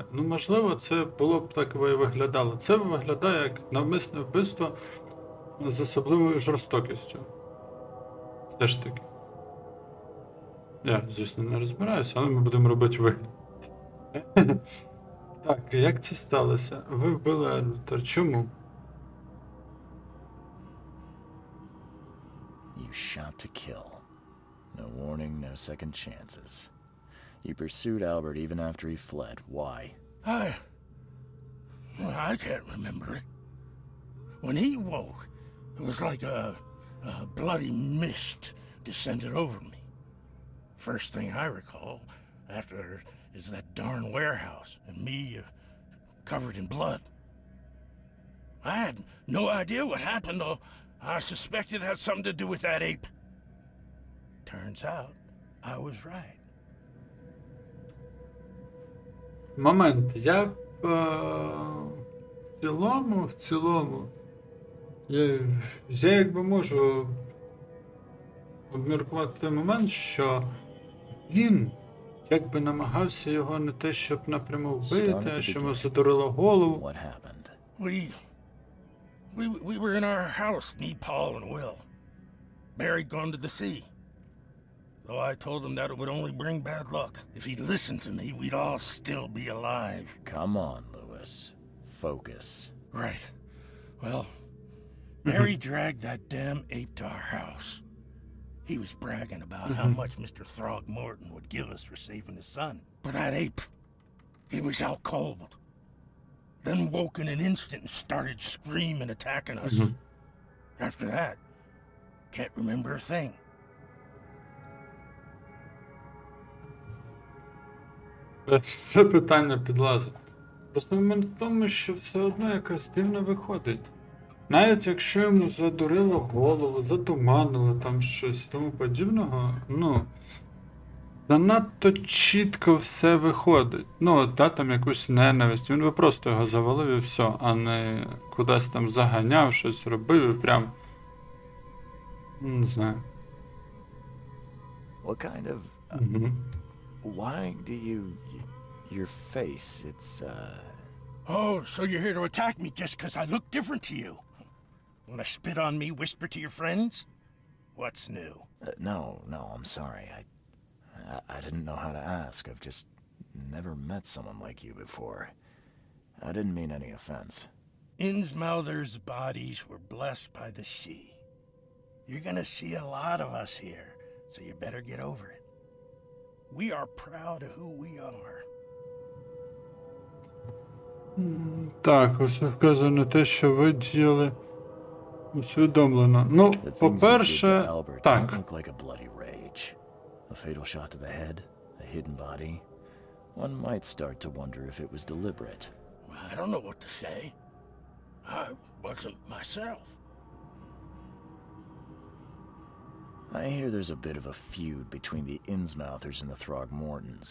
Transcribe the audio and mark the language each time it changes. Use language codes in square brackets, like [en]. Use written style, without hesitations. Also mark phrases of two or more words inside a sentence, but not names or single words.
[uk] Ну, можливо, це було б так і виглядало. Це виглядає як навмисне вбивство з особливою жорстокістю. Все ж таки. Я, звісно, не розбираюся, але ми будемо робити вигляд. Так, як це сталося? Ви вбили Альберта. Чому? [en] You shot to kill. No warning, no second chances. You pursued Albert even after he fled. Why? I can't remember it. When he woke, it was like a bloody mist descended over me. First thing I recall after is that darn warehouse and me covered in blood. I had no idea what happened, though. I suspected it had something to do with that ape. Turns out, I was right. [uk] Момент. Я в цілому, я якби можу обміркувати той момент, що він якби намагався його не те, щоб напряму вбити, а що йому задурило голову. [en] What happened? We were in our house, me, Paul, and Will. Buried gone to the sea. Though I told him that it would only bring bad luck. If he'd listened to me, we'd all still be alive. Come on, Lewis. Focus. Right. Well, Barry dragged that damn ape to our house. He was bragging about how much Mr. Trogmorton would give us for saving his son. But that ape, he was out cold. Then woke in an instant and started screaming, attacking us. After that, can't remember a thing. [uk] Це питання підлазить. Просто момент в тому, що все одно якось дивно виходить. Навіть якщо йому задурило голову, затуманило там щось і тому подібного, ну, занадто чітко все виходить. Ну, та там якусь ненависть, він би просто його завалив і все, а не кудись там заганяв, щось робив і прям... Не знаю. [en] What kind of... Why do you... Your face, it's, Oh, so you're here to attack me just because I look different to you? Want to spit on me, whisper to your friends? What's new? No, I'm sorry. I didn't know how to ask. I've just never met someone like you before. I didn't mean any offense. Innsmouther's bodies were blessed by the sea. You're gonna see a lot of us here, so you better get over it. We are proud of who we are. [uk] Так, ось вказує на те, що ви діяли усвідомлено. Ну, [en] The things you did to [uk] по-перше, [en] Albert don't [uk] так. [en] look like a bloody rage. A fatal shot to the head, a hidden body. One might start to wonder if it was deliberate. I don't know what to say. I wasn't myself. I hear there's a bit of a feud between the Innsmouthers and the Throgmortons.